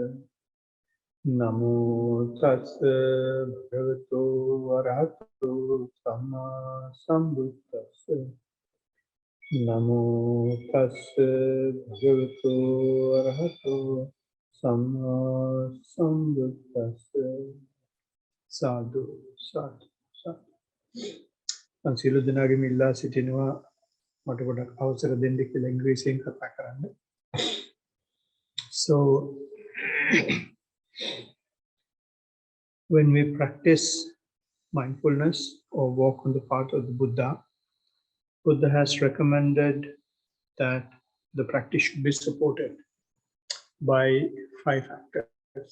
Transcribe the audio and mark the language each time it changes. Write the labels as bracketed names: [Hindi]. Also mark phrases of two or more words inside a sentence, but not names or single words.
[Pali] Namo tassa bhagavato arahato samma sambuddhassa. Namo tassa bhagavato arahato samma sambuddhassa. Sadhu, sadhu, sadhu. [Sinhala] සියලු දෙනාගේම ඉල්ලා සිටිනවා මට පොඩක් අවසර දෙන්න කියලා ඉංග්‍රීසියෙන් කතා කරන්න. [English] So when we practice mindfulness or walk on the path of the Buddha, Buddha has recommended that the practice should be supported by 5 factors.